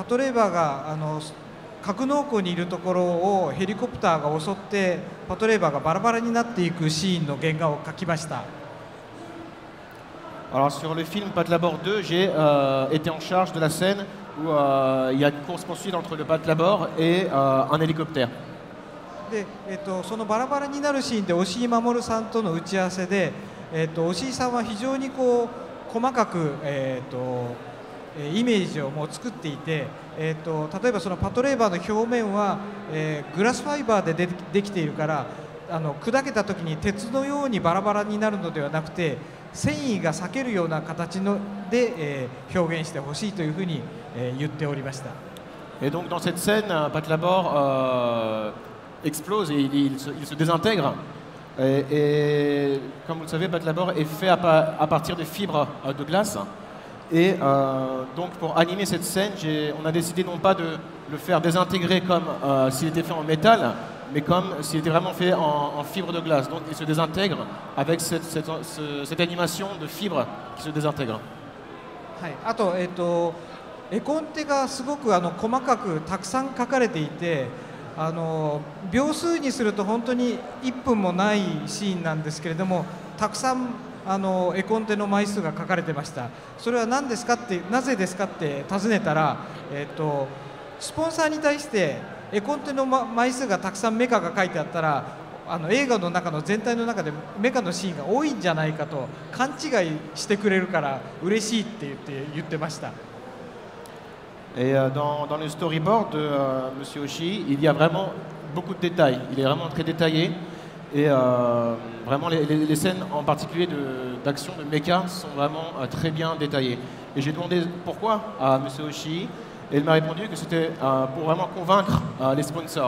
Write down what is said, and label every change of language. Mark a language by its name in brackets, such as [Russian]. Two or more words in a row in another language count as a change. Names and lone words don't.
[Japanese] トレイバーが格納庫にいるところをヘリコプターが襲ってパトレイバーがバラバラになっていくシーンの原画を描きました。 [French] Alors sur le film Patlabor 2, j'ai été en charge de la scène où il y a une course-poursuite entre le Patlabor et un hélicoptère. [Japanese] で、そのバラバラになるシーンで押井守さんとの打ち合わせで、押井さんは非常に細かく、イメージをもう作っていて、例えばそのパトレーバーの表面は、グラスファイバーでできているから砕けた時に鉄のようにバラバラになるのではなくて繊維が裂けるような形で、表現してほしいというふうに、言っておりました。 [French] Et donc dans cette scène, Patlabor explose et il se désintègre. Et comme vous le savez, Patlabor est fait à partir de fibres de glace. Et donc pour animer cette scène, on a décidé non pas de le faire désintégrer comme s'il était fait en métal, mais comme s'il était vraiment fait en fibres de glace. Donc il se désintègre avec cette animation de fibres qui se désintègre. [Japanese] はい、あと、絵コンテがすごく細かくたくさん描かれていて、秒数にすると本当に1分もないシーンなんですけれども、たくさん絵コンテの枚数が書かれてました。それは何ですかって、なぜですかって尋ねたら、スポンサーに対して絵コンテの枚数がたくさんメカが書いてあったら、映画の中の全体の中でメカのシーンが多いんじゃないかと勘違いしてくれるから嬉しいって言ってました。 [French] Et dans le storyboard de Monsieur Oshii, il y a vraiment beaucoup de détails. Il est vraiment très détaillé. Et vraiment, les scènes en particulier d'action de mecha sont vraiment très bien détaillées. Et j'ai demandé pourquoi à Monsieur Oshii. Et il m'a répondu que c'était pour vraiment convaincre les sponsors.